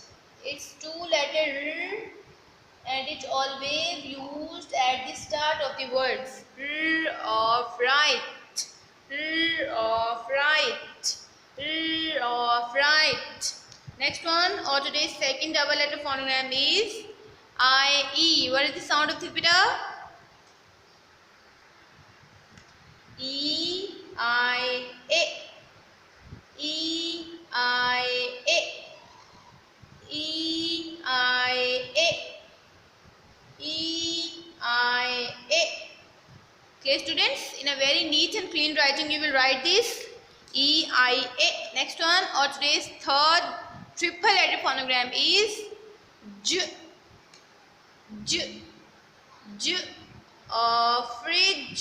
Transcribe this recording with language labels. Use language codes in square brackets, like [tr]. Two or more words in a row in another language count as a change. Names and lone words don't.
[en] It's two-letter R and it's always used at the start of the words. R of right. R of right. R of right. Next one, or today's second double letter phonogram is IE. What is the sound of this beta? E I A. E I A. E I A. E I A. Clear, students? In a very neat and clean writing, you will write this E-I-A. Next one, or today's third triple letter phonogram is J. J. J of fridge.